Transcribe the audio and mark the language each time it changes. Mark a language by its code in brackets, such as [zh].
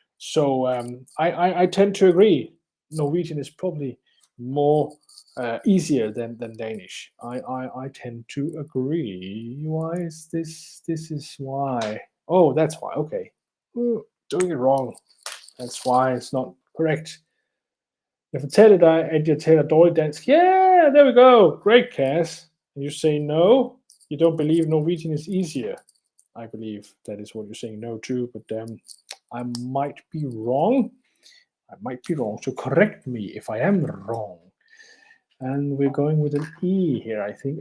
[en] So I tend to agree. Norwegian is probably more easier than Danish. I tend to agree. Why is this? This is why. Oh, that's why. Okay. Doing it wrong. That's why it's not correct. [da] Jeg fortæller dig, at jeg taler dårligt dansk. [en] Yeah, there we go. Great, Caz. And you say no. You don't believe Norwegian is easier. I believe that is what you're saying no to, but I might be wrong. So correct me if I am wrong. And we're going with an E here, I think.